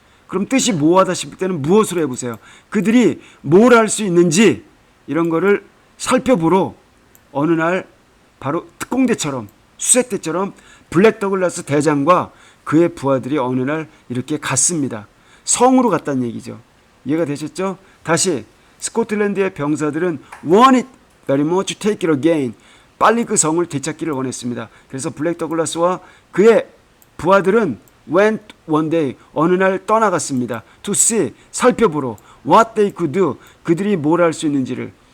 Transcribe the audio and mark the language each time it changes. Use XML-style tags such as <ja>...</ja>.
<ko>그럼 뜻이 뭐하다 싶을 때는 무엇으로 해보세요. 그들이 뭘 할 수 있는지 이런 거를 살펴보러 어느 날 바로 특공대처럼 수색대처럼 블랙 더글라스 대장과 그의 부하들이 어느 날 이렇게 갔습니다. 성으로 갔다는 얘기죠. 이해가 되셨죠? 다시 스코틀랜드의 병사들은</ko> <en>wanted very much to take it again.</en> <ko>빨리 그 성을 되찾기를 원했습니다. 그래서 블랙 더글라스와 그의 부하들은</ko> <en>went one day</en> <ko>어느 날 떠나갔습니다.</ko> <en>to see 살펴보러 what they could do</en> <ko>그들이 뭘 할 수 있는지를.</ko>